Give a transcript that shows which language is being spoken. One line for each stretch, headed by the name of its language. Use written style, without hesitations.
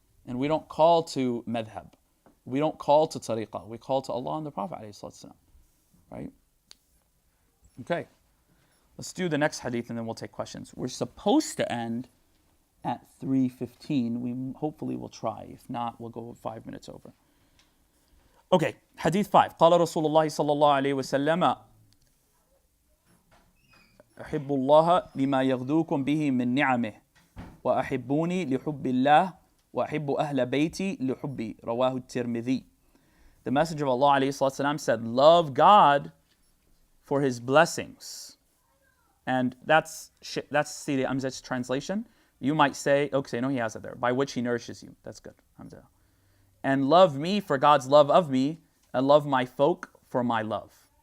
English: And we don't call to madhab. We don't call to tariqah. We call to Allah and the Prophet ﷺ. Right? Okay. Let's do the next hadith and then we'll take questions. We're supposed to end at 3:15. We hopefully will try. If not, we'll go 5 minutes over. Okay. Hadith 5.
Arabic: قال رسول الله صلى الله عليه وسلم أحب الله لما يغدوكم به من نعمه وأحبوني لحب الله وأحب أهل بيتي لحبي رواه الترمذي.
English: The Messenger of Allah
Arabic: عليه الصلاة والسلام
English: said, love God for His blessings And that's Sidi Amzat's translation. You might say, okay, no, he has it there. By which he nourishes you. That's good. Alhamdulillah. And love me for God's love of me, and love my folk for my love.